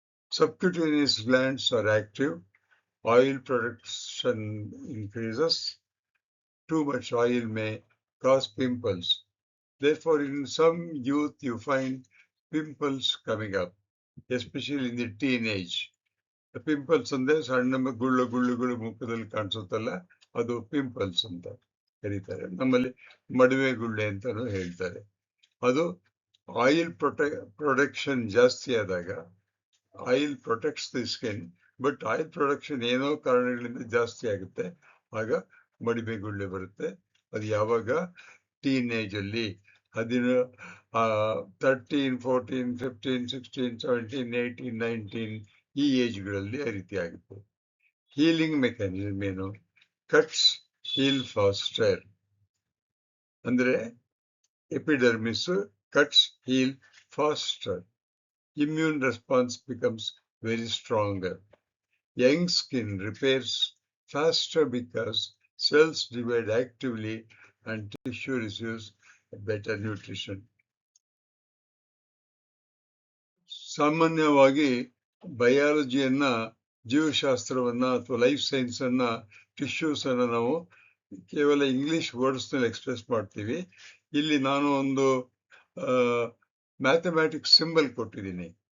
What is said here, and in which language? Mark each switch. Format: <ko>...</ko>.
<en>Subcutaneous glands are active. Oil production increases. Too much oil may cause pimples. Therefore, in some youth, you find pimples coming up, especially in the teenage. The pimples</en> <kn>ಅಂದ್ರೆ ಸಣ್ಣ ಗುಳ್ಳುಗಳು ಮುಖದಲ್ಲಿ ಕಾಣಿಸುತ್ತಲ್ಲ, ಅದು pimples ಅಂತ ಕರೀತಾರೆ. ನಮ್ಮಲ್ಲಿ ಮಡುವೆ ಗುಳ್ಳೆ ಅಂತಾನು ಹೇಳ್ತಾರೆ. ಅದು ಆಯಿಲ್ ಪ್ರೊಡಕ್ಷನ್ ಜಾಸ್ತಿ ಆದಾಗ,</kn> <en>oil protects the skin,</en> <kn>but oil production ಏನೋ ಕಾರಣಗಳಿಂದ ಜಾಸ್ತಿ ಆಗುತ್ತೆ, ಆಗ ಮಡಿಮೆ ಗುಳ್ಳೆ ಬರುತ್ತೆ. ಅದು ಯಾವಾಗ? ಟೀನೇಜ್ ಅಲ್ಲಿ, 13, 14, 15, 16, 17, 18, 19 ಈ ಏಜ್ಗಳಲ್ಲಿ ಆ ರೀತಿ ಆಗುತ್ತೆ.</kn> <en>Healing mechanism ಏನು? Cuts heal faster. ಅಂದ್ರೆ epidermis cuts heal faster. Immune response becomes very stronger. Young skin repairs faster because cells divide actively and tissue receives better nutrition.</en> <kn>ಸಾಮಾನ್ಯವಾಗಿ ಬಯಾಲಜಿಯನ್ನ, ಜೀವಶಾಸ್ತ್ರವನ್ನ ಅಥವಾ ಲೈಫ್ ಸೈನ್ಸ್ ಅನ್ನ, ಟಿಶ್ಯೂಸ್ ಅನ್ನ ನಾವು ಕೇವಲ ಇಂಗ್ಲಿಷ್ ವರ್ಡ್ಸ್ ನಲ್ಲಿ express ಮಾಡ್ತೀವಿ. ಇಲ್ಲಿ ನಾನು ಒಂದು ಮ್ಯಾಥಮ್ಯಾಟಿಕ್ಸ್ ಸಿಂಬಲ್ ಕೊಟ್ಟಿದ್ದೀನಿ.</kn>